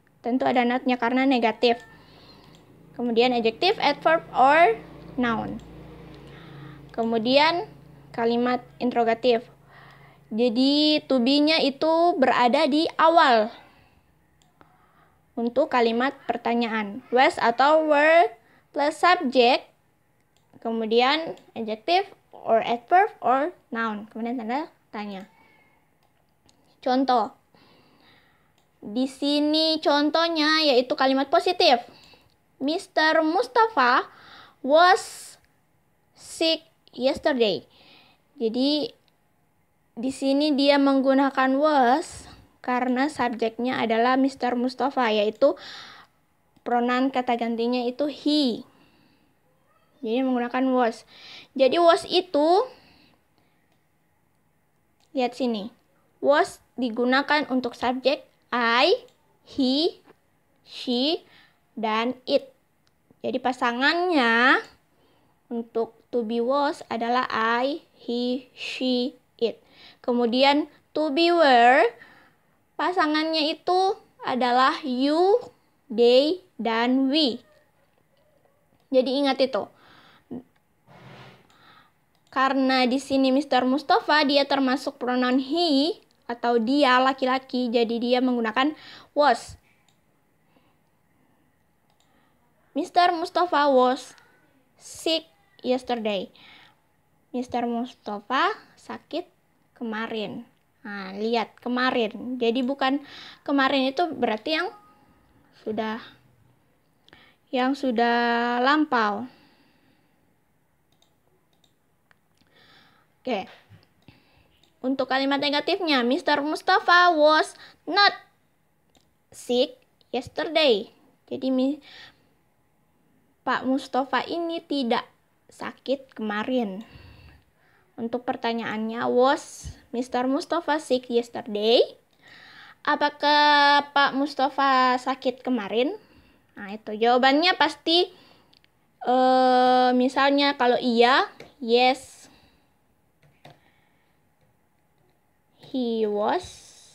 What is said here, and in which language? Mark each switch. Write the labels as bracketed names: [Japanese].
[Indonesian] Tentu ada not-nya karena negatif. Kemudian adjective, adverb, or noun. Kemudian kalimat interrogatif. Jadi to be-nya itu berada di awal untuk kalimat pertanyaan. Was atau were plus subject. Kemudian adjective or adverb or noun. Kemudian tanda tanya. Contoh. Di sini contohnya yaitu kalimat positif. Mr. [English] Mustafa was sick yesterday. [Indonesian] Jadi di sini dia menggunakan was karena subjeknya adalah Mr. Mustafa, yaitu pronoun kata gantinya itu he. Jadi menggunakan was. Jadi was itu lihat sini. Was digunakan untuk subjek I, he, she, dan it. Jadi pasangannya untuk to be was adalah I, he, she, it. Kemudian to be were pasangannya itu adalah you, they, dan we. Jadi ingat itu. Karena di sini Mr. Mustafa dia termasuk pronoun he atau dia laki-laki, jadi dia menggunakan was. [English] Mr. Mustafa was sick yesterday. [Indonesian] Mr. Mustafa sakit kemarin. Lihat kemarin. Jadi bukan kemarin itu berarti yang sudah lampau. Oke. Untuk kalimat negatifnya, [English] Mr. Mustafa was not sick yesterday. [Indonesian] Jadi Pak Mustafa ini tidak sakit kemarin. Untuk pertanyaannya, [English] was Mr. Mustafa sick yesterday? [Indonesian] Apakah Pak Mustafa sakit kemarin? Nah, itu jawabannya pasti misalnya kalau iya, [English] yes, he was.